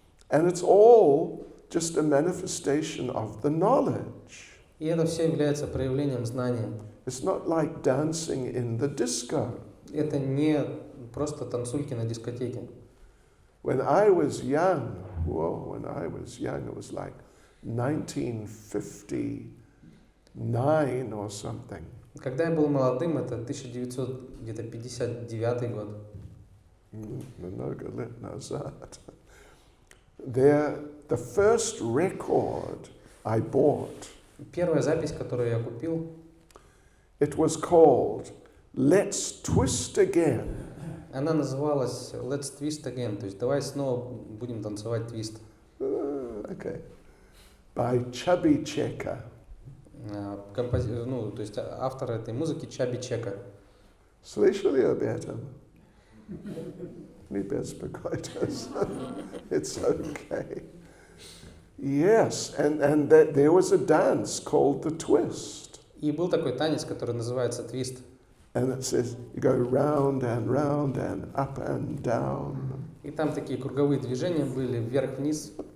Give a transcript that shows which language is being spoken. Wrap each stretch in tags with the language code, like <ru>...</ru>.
<en>And it's all just a manifestation of the knowledge.</en> <ru>И это все является проявлением знания.</ru> <en>It's not like dancing in the disco.</en> <ru>Это не просто танцульки на дискотеке.</ru> <en>When I was young, it was like 1959 or something.</en> <ru>Когда я был молодым, это 1959 год. Много лет назад.</ru> <en>The first record I bought,</en> <ru>Первая запись, которую я купил,</ru> <en>it was called Let's Twist Again.</en> <ru>она называлась Let's Twist Again, то есть давай снова будем танцевать твист.</ru> <en>Okay. By Chubby Checker.</en> <ru>То есть автор этой музыки Чаби Чека. Слышали об этом? Не беспокойтесь.</ru> <en>It's okay. Yes, and there was a dance called the twist.</en> <ru>И был такой танец, который называется твист.</ru> <en>And it says you go round and up and down.</en> <ru>И там такие круговые движения были, вверх-вниз.</ru>